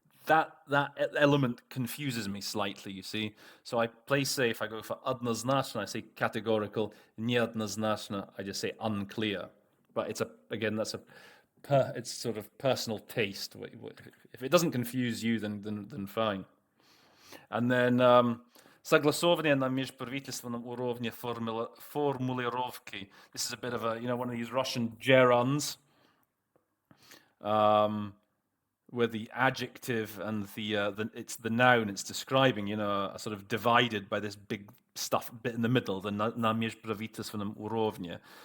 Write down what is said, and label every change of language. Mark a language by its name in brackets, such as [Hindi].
[English] That element confuses me slightly, you see. So I play safe, I go for [Russian] однозначно, [English] I say categorical, [Russian] неоднозначно, [English] I just say unclear. But it's it's sort of personal taste. If it doesn't confuse you, then fine. [Russian] And then согласование на межправительственном уровне формулировки. [English] This is a bit of one of these Russian gerunds. Where the adjective and it's the noun it's describing, are sort of divided by this big stuff bit in the middle, the [Russian] на межправительственном уровне.